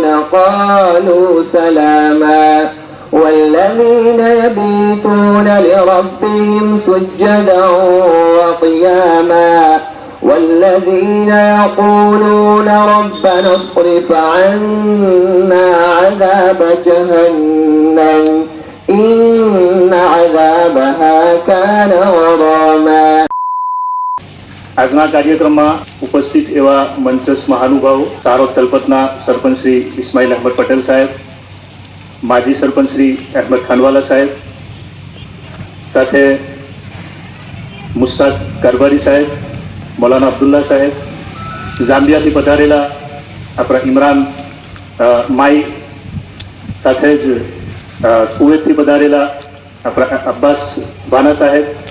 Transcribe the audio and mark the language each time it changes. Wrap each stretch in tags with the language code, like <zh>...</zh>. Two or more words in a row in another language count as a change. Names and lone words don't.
<ar>قالوا سلاما والذين يبيتون لربهم سجدا وقياما والذين يقولون ربنا اصرف عنا عذاب جهنم إن عذابها كان غراما।</ar> <gu>આજના કાર્યક્રમમાં ઉપસ્થિત એવા મંચસ્થ મહાનુભાવો સારોદ તલપતના સરપંચ શ્રી ઇસ્માઇલ અહેમદ પટેલ સાહેબ, માજી સરપંચ શ્રી અહેમદ ખાનવાલા સાહેબ, સાથે મુસ્તાક કારબારી સાહેબ, મૌલાના અબ્દુલ્લા સાહેબ, જામ્બિયાથી પધારેલા આપણા ઇમરાન માઈ, સાથે જ કુવૈતથી પધારેલા આપણા અબ્બાસ ભાના સાહેબ</gu>